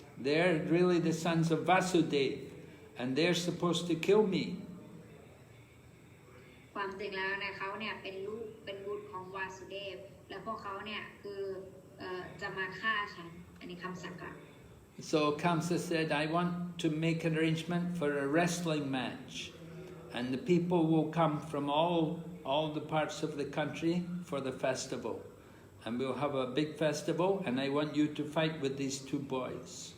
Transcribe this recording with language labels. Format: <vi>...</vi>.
<en>They're really the sons of Vasudeva, and they're supposed to kill me.</en> <th>ความจริงแล้วเนี่ยเขาเนี่ยเป็นบุตรของวาสุเดฟและพวกเขาเนี่ยคือจะมาฆ่าฉันอันนี้คำสั่งค่ะ</th> <en>So Kaṁsa said, I want to make an arrangement for a wrestling match, and the people will come from all the parts of the country for the festival, and we'll have a big festival, and I want you to fight with these two boys.</en>